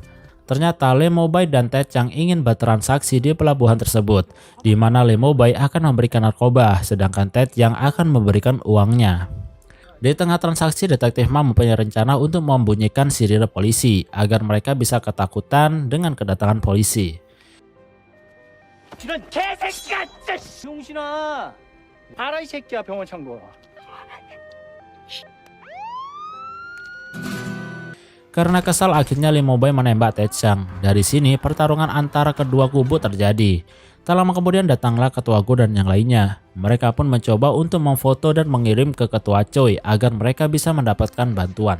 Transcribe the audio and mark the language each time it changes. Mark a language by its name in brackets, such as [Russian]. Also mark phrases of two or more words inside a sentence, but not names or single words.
[Indonesian] Ternyata Lee Mo-bai dan Ted Chang ingin bertransaksi di pelabuhan tersebut, di mana Lee Mo-bai akan memberikan narkoba, sedangkan Ted Chang akan memberikan uangnya. Di tengah transaksi, Detektif Ma mempunyai rencana untuk membunyikan sirine polisi agar mereka bisa ketakutan dengan kedatangan polisi. [Korean] 이런 개새끼야! 진짜 병신아! 알아 이 새끼야 병원 창고. [Indonesian] Karena kesal akhirnya Lee Mo-bai menembak Ted Chang. Dari sini pertarungan antara kedua kubu terjadi. Tak lama kemudian datanglah Ketua Go dan yang lainnya. Mereka pun mencoba untuk memfoto dan mengirim ke Ketua Choi agar mereka bisa mendapatkan bantuan.